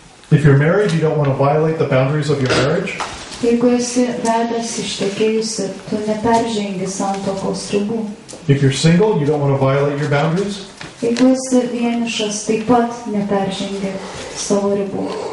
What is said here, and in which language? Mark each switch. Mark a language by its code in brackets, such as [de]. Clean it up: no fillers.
[en] If you're married, you don't want to violate the boundaries of your marriage. [lt] Jeigu esi vedęs, ištekėjusi, tu neperžengi santuokos ribų. [en] If you're single, you don't want to violate your boundaries. [lt] Jeigu esi vienišas, taip pat neperžengi savo ribų.